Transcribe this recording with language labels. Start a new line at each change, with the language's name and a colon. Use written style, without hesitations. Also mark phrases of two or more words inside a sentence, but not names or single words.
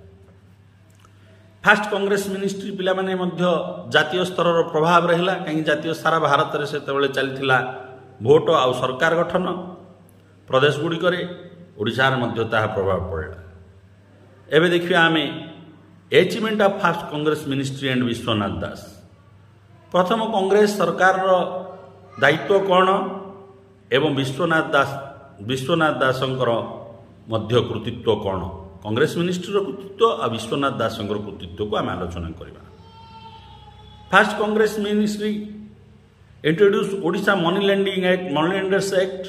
English: First Congress Ministry
Odia: ପିଲାମାନେ ମଧ୍ୟ ଜାତୀୟ ସ୍ତରର ପ୍ରଭାବ ରହିଲା, କାହିଁକି ଜାତୀୟ ସାରା ଭାରତରେ ସେତେବେଳେ ଚାଲିଥିଲା ଭୋଟ ଆଉ ସରକାର ଗଠନ. ପ୍ରଦେଶଗୁଡ଼ିକରେ ଓଡ଼ିଶାରେ ମଧ୍ୟ ତାହା ପ୍ରଭାବ ପଡ଼ିଲା. ଏବେ ଦେଖିବା ଆମେ
English: achievement of first Congress ministry and Vishwanath Das.
Odia: ପ୍ରଥମ କଂଗ୍ରେସ ସରକାରର ଦାୟିତ୍ୱ କ'ଣ ଏବଂ ବିଶ୍ୱନାଥ ଦାସଙ୍କର ମଧ୍ୟ କୃତିତ୍ୱ କ'ଣ, କଂଗ୍ରେସ ମିନିଷ୍ଟ୍ରିର କୃତିତ୍ୱ ଆଉ ବିଶ୍ୱନାଥ ଦାସଙ୍କର କୃତିତ୍ୱକୁ ଆମେ ଆଲୋଚନା କରିବା.
English: First Congress Ministry introduced Odisha Money Lenders Act.